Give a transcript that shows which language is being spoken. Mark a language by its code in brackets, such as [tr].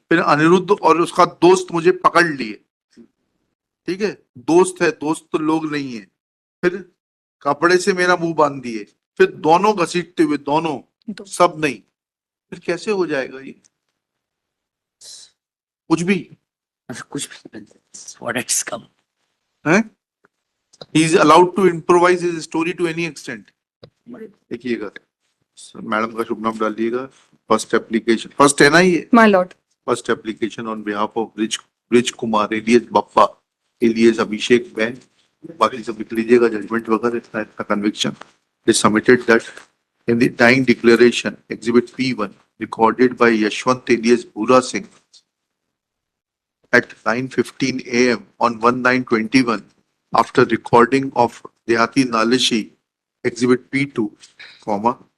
[hi] फिर अनिरुद्ध और उसका दोस्त मुझे पकड़ लिए, ठीक है, दोस्त है, दोस्त तो लोग नहीं है। फिर कपड़े से मेरा मुंह बांध दिए, फिर दोनों घसीटते हुए, दोनों, सब नहीं, फिर कैसे हो जाएगा ये? कुछ भी कुछ भी [en] what it's come. [hi] है। [en] He is allowed to improvise his story to any extent. [hi] देखिएगा, मैडम का शुभ नाम डालिएगा। फर्स्ट एप्लीकेशन, फर्स्ट है ना ये? [en] My lord. First application on behalf of Brij Kumar alias Bappa alias Abhishek Bain, [hi] बाकी सब लिख लीजिएगा, जजमेंट वगैरह इतना [en] conviction is submitted that in the dying declaration exhibit P1 recorded by Yashwant alias Bhura Singh at 9:15 AM on 1/9/21 after recording of Dehati Nalishi exhibit P2, comma,